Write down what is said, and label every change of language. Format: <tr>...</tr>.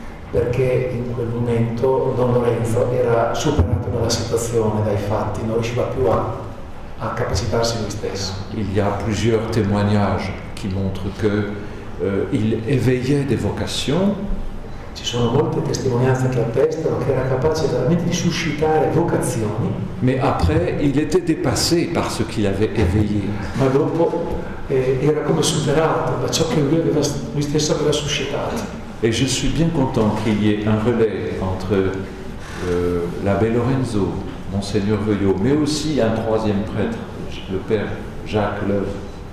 <it>Perché in quel momento Don Lorenzo era superato dalla situazione, dai fatti, non riusciva più a capacitarsi lui stesso.</it> <fr>Il y a plusieurs témoignages qui montrent qu'il éveillait des vocations,</fr> <it>Ci sono molte testimonianze che attestano che era capace veramente di suscitare vocazioni,</it> <fr>mais après, il était dépassé par ce qu'il avait éveillé.</fr> <it>ma dopo era come superato da ciò che lui stesso aveva suscitato.</it> <fr>Et je suis bien content qu'il y ait un relais entre l'abbé Lorenzo, Monseigneur Veuillot, mais aussi un troisième prêtre, le père Jacques Leuve.</fr>